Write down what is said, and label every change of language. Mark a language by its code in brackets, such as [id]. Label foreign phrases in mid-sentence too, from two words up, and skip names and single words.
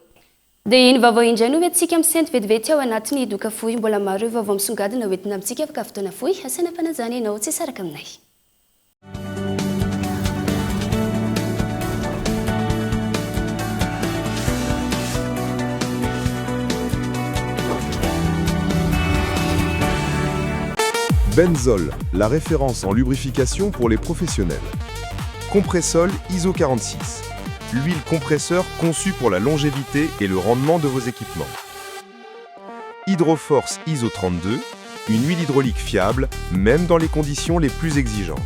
[mg] Dia iny vaovao indray no hoentsika amin'ny sento vetivety ao anatin'ny doka fohy mbola maro ireo vaovao misongadina hoentina amintsika afaka fotoana fohy asana mpanazana ianao tsy saraka aminay. [fr] Benzol, la référence en lubrification pour les professionnels. Compressol ISO 46, l'huile compresseur conçue pour la longévité et le rendement de vos équipements. Hydroforce ISO 32, une huile hydraulique fiable, même dans les conditions les plus exigeantes.